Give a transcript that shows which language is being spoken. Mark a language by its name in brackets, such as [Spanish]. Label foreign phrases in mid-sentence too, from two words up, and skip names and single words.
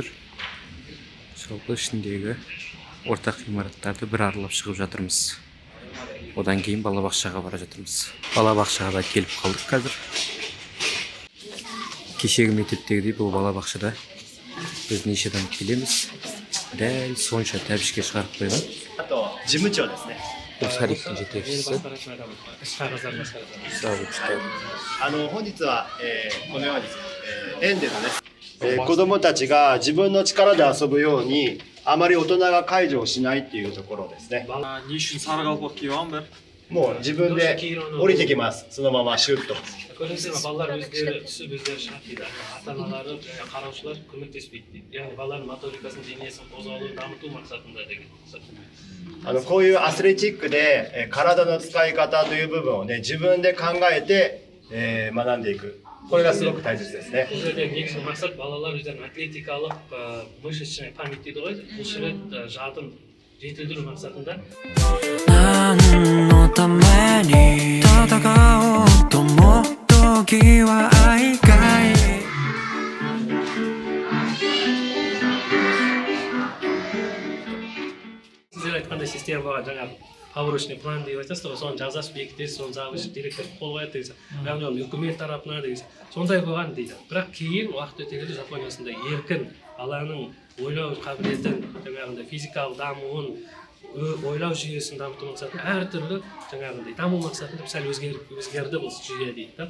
[Kazakh] Жалпы ішіндегі ортақ ғимараттарды бір аралап шығып жатырмыз. Одан кейін балабақшаға бара жатырмыз. Балабақшаға да келіп қалдық қазір. Кешегі мектептегідей бұл балабақшада біз неше адам келеміз. Дәл сонша тәбішке шығарып қойған. [Japanese] 事務長ですね。 [Kazakh] бұл Сарифтің жетекшісі. [Japanese] 本日は、このように、園でのね、子どもたちが自分の力で遊ぶようにあまり大人が介助をしないっていうところですね。もう自分で降りてきます。そのままシュッと。 [Kazakh] Балалар өздері түсіп өздері шығады дейді. Ата-аналары, қараушылар көмектеспейді дейді. Яғни балалардың моторикасын, денесін қозғалуын дамыту мақсатында деген. [Japanese] こういうアスレチックで体の使い方という部分をね、自分で考えて、学んでいく。これがすごく大切ですね。 [Kazakh] Бұл жерде негізгі мақсат балалар өздерін атлетикалық, [Russian] мышечный память [Kazakh] дейді ғой. Бұлшық жадын жетілдіру мақсатында. [Japanese] 何のために戦おうとも時は愛がい [Kazakh] Сіздер айтқандай система бар, жаңағы [Russian] поворочный план [Kazakh] деп айтасыз ғой, соны жазасыз, бекітесіз, соны завуч директор қол қояды деген сияқты. Яғни ол үкімет тарапынан деген сияқты. Сондай болған дейді. Бірақ кейін уақыт өте келе Жапония осындай еркін, баланың ойлау қабілетін, жаңағындай физикалық дамуын, ойлау жүйесін дамыту мақсатында әртүрлі жаңағындай даму мақсатында сәл өзгерді бұл жүйе дейді да.